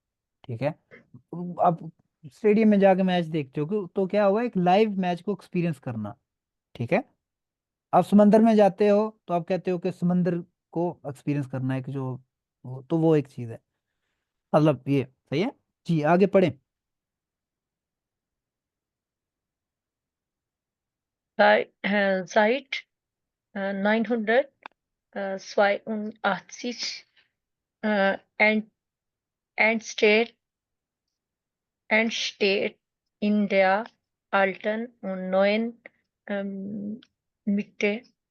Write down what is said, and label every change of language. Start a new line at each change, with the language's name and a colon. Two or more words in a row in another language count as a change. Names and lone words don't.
Urdu: ٹھیک ہے، آپ اسٹیڈیم میں جا کے میچ دیکھتے ہو تو کیا ہوگا، ایک لائیو میچ کو ایکسپیرینس کرنا. ٹھیک ہے، آپ سمندر میں جاتے ہو تو آپ کہتے ہو کہ سمندر کو ایکسپیرینس کرنا ہے کہ جو تو وہ ایک چیز ہے، مطلب یہ صحیح ہے. جی آگے پڑھیں.
German: Seit 982 and steht in der alten und neuen Mitte